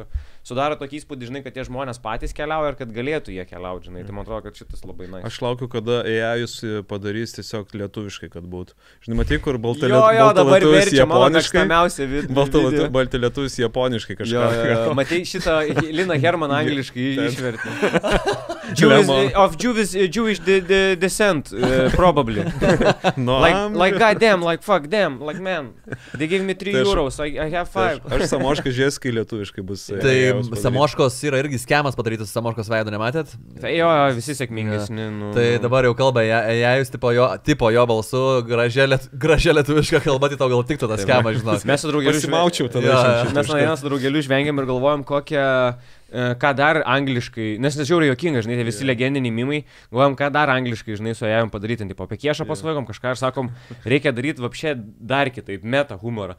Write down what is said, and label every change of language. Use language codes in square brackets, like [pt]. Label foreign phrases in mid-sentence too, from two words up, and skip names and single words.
[lt] Sudaro tokį įspūdį, žinai, kad tie žmonės patys keliauja ir kad galėtų jie keliauti, žinai. Tai man atrodo, kad šitas labai nice. Aš laukiu, kada AI-us padarys tiesiog lietuviškai, kad būtų. Žinai, matai, kur baltalietuvis japoniškai. Baltalietuvis japoniškai kažką. Matai, šitą Lina Herman angliškai išvertė. [en] Jewish descent, probably. Like goddamn, like fuck them, like man. They give me 3 euros, I have 5. [lt] Aš Samošką žiūrės, kai lietuviškai bus. Tai Samoškos yra irgi skemas padarytas, Samoškos veido nematėt? Tai jo, visi sėkmingesni. Tai dabar jau kalba, jei jūs tipo jo balsu, gražia lietuviška kalba, tai tau gal tiktų tas skemas, žinok. Mes su draugeliu žvengiam ir galvojam, ką dar angliškai, nes žiauriai juokinga, žinai, visi legendiniai mimai, galvojam, ką dar angliškai, žinai, su jajam padaryti, tipo, apie kiešą pasvaigom kažką ir sakom, reikia daryti vapšė dar kitaip, meta humorą.